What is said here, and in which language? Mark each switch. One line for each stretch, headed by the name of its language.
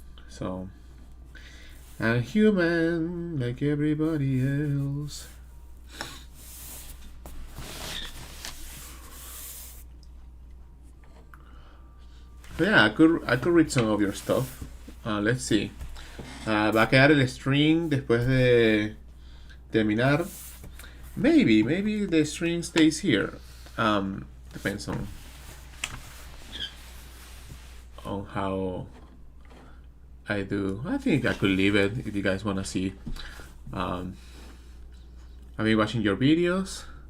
English: So I'm human like everybody else. So yeah, I could read some of your stuff. Let's see.
Spanish: Va a quedar el string después de terminar.
English: Maybe the string stays here. Depends on how I do. I think I could leave it if you guys want to see. Um, I've been watching your videos.